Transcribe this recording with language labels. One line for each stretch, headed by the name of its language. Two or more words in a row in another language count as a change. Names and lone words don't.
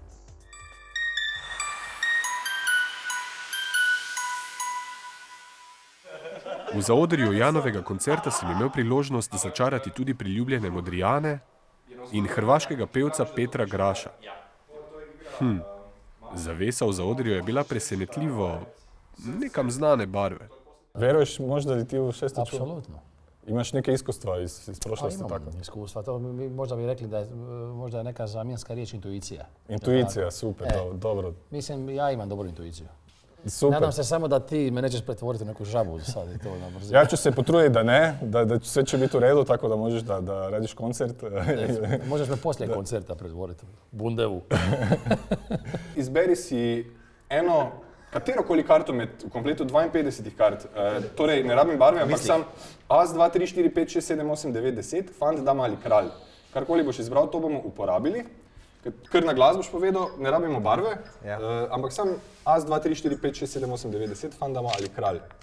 Slovenian: V zaodrju Janovega koncerta sem imel priložnost začarati tudi priljubljene Modrijane in hrvaškega pevca Petra Graša. Zavesa v zaodrju je bila presenetljivo nekam znane barve.
Croatian: Veruješ možda li ti v šesti čul? Apsolutno. Imaš neke iskustva iz Pa prošlosti tako? imam iskustva, to možda bi rekli da je možda je neka zamjenska riječ intuicija. Intuicija, super, dobro. Mislim, ja imam dobru intuiciju. Super. Nadam se samo da ti me nećeš pretvoriti u neku žabu sad i to na brzinu. Ja ću se potruditi da ne, da sve će biti u redu, tako da možeš da radiš koncert. Možeš me poslije koncerta pretvoriti u bundevu.
Slovenian: Izberi si eno, katerokoli karto med v kompletu 52 kart. Torej, ne rabim barve, ampak sam As, 2, 3, 4, 5, 6, 7, 8, 9, 10, fant, dama ali kralj. Karkoli boš izbral, to bomo uporabili. Kar na glas boš povedal, ne rabimo barve, ampak sam As, 2, 3, 4, 5, 6, 7, 8, 9, 10, fant, dama ali kralj.